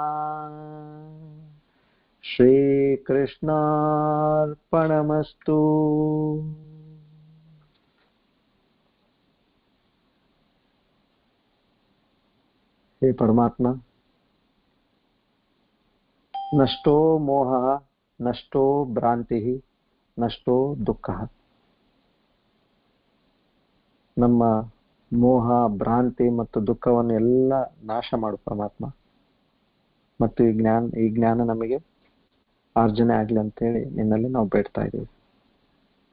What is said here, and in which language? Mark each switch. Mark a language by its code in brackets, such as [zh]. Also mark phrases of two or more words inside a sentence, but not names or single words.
[sa] ಶ್ರೀ ಕೃಷ್ಣಾರ್ಪಣಮಸ್ತು. हे परमात्मा, नष्टो मोहः, नष्टो भ्रांतिः, नष्टो ದುಃಖಃ. [kn] ನಮ್ಮ ಮೋಹ, ಭ್ರಾಂತಿ ಮತ್ತು ದುಃಖವನ್ನು ಎಲ್ಲ ನಾಶ ಮಾಡು ಪರಮಾತ್ಮ. ಮತ್ತು ಈ ಜ್ಞಾನ ನಮಗೆ ಆರ್ಜನೆ ಆಗ್ಲಿ ಅಂತೇಳಿ ನಿನ್ನಲ್ಲಿ ನಾವು ಬೇಡ್ತಾ ಇದ್ದೀವಿ.